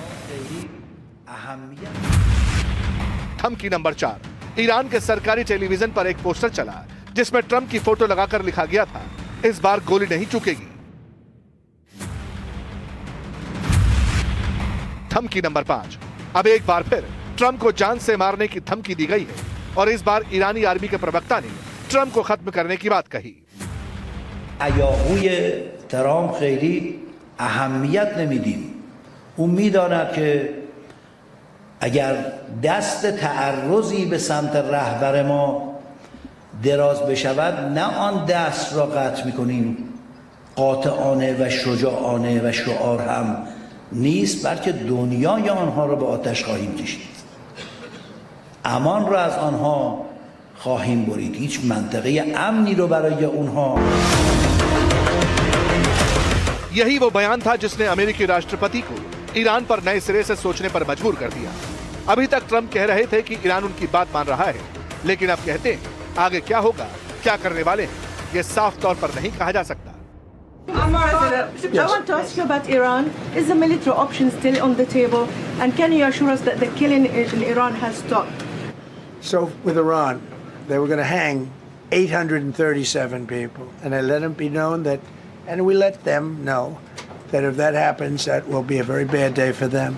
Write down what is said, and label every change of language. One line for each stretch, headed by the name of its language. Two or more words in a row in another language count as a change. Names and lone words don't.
Hindi: धमकी नंबर 4, ईरान के सरकारी टेलीविजन पर एक पोस्टर चला जिसमें ट्रंप की फोटो लगाकर लिखा गया था, इस बार गोली नहीं चूकेगी। धमकी नंबर 5, अब एक बार फिर ट्रंप को जान से मारने की धमकी दी गई है और इस बार ईरानी आर्मी के प्रवक्ता ने ट्रंप को खत्म करने की बात कही।
Persian: هیاهوی ترامپ خیلی اهمیت نمیدیم. اون میداند که اگر دست تعرضی به سمت رهبر ما دراز بشود نه آن دست را قطع میکنیم، قاطعانه و شجاعانه و شعار هم نیست، بلکه دنیای آنها را به آتش خواهیم کشید. امان را از آنها خواهیم برید. هیچ منطقه امنی رو برای اونها.
Hindi: यही वो बयान था जिसने अमेरिकी राष्ट्रपति को ईरान पर नए सिरे से सोचने पर मजबूर कर दिया। अभी तक ट्रंप कह रहे थे कि ईरान उनकी बात मान रहा है, लेकिन अब कहते हैं आगे क्या होगा, क्या करने वाले हैं, ये साफ तौर पर नहीं कहा जा सकता।
English: President, I want to ask you about Iran. Is the military option still on the table? And can you assure us that the killing in Iran has stopped? So with Iran, they were going to hang 837 people. And I let them be known that, and we let them know that if that happens, that will be a very bad day for them.